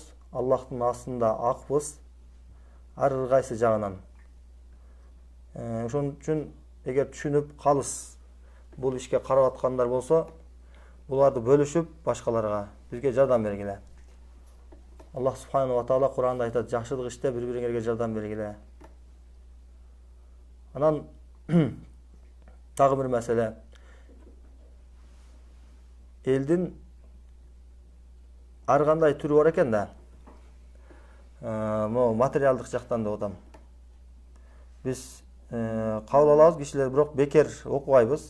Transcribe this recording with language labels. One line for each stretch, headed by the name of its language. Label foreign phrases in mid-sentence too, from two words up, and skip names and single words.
Kyrgyz: Аллахтын астында акбыз ар кайсы жагынан. Ошон үчүн эгер түшүнүп калыс бул ишке карап аткандар болсо, буларды бөлүшүп башкаларга бизге жардам бергиле. Аллах
Arabic: سبحانه وتعالى
Kyrgyz: Куранда айтат: жакшылык иште бири-бириңерге жардам бергиле. Анан дагы бир маселе. Элдин ар кандай түрү бар экен да. Могу материалдык жактан деп атам. Биз кабыл алабыз кишилер, бирок бекер окубайбыз.